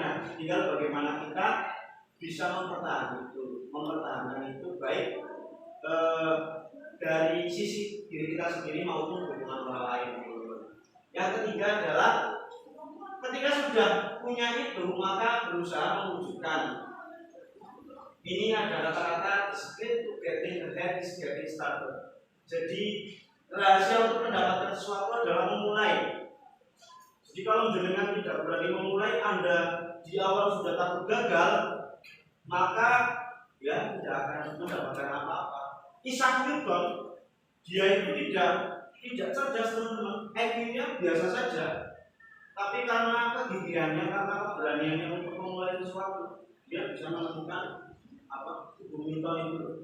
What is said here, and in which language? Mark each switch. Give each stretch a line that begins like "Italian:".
Indonesian: Nah, tinggal bagaimana kita bisa mempertahankan itu baik dari sisi diri kita sendiri maupun hubungan orang lain. Yang ketiga adalah ketika sudah punya itu, maka berusaha mewujudkan. Ini ada rata-rata
English: secret to getting ahead is getting started.
Indonesian: Jadi rahasia untuk mendapatkan sesuatu adalah memulai. Jadi kalau jenengan tidak berani memulai, Anda di awal sudah takut gagal, maka ya tidak akan mendapatkan apa-apa. Isaac Newton, dia itu tidak cerdas teman-teman, IQ-nya biasa saja, tapi karena kegigihannya, karena keberaniannya untuk memulai sesuatu, dia bisa menemukan Newton itu.